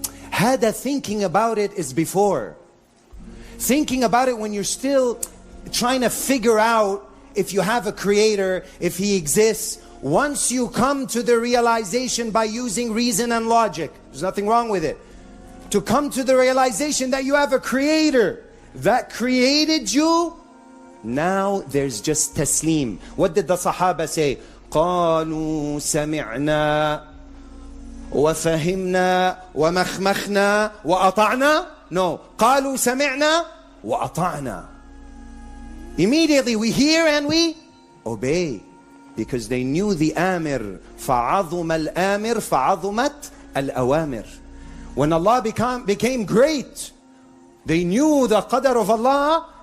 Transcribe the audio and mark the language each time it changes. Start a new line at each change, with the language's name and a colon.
English: Hada, thinking about it is before. Thinking about it when you're still trying to figure out if you have a creator, if He exists. Once you come to the realization by using reason and logic, there's nothing wrong with it. To come to the realization that you have a creator that created you, now there's just taslim. What did the Sahaba say?
Arabic: قالوا سمعنا وفهمنا ومخمخنا وأطعنا No. قالوا سمعنا وأطعنا.
English: Immediately we hear and we obey. Because they knew the amir.
Arabic: فَعَظُمَ الْآمِرْ فَعَظُمَتْ الْأَوَامِرْ.
English: When Allah became great, they knew the qadr of Allah.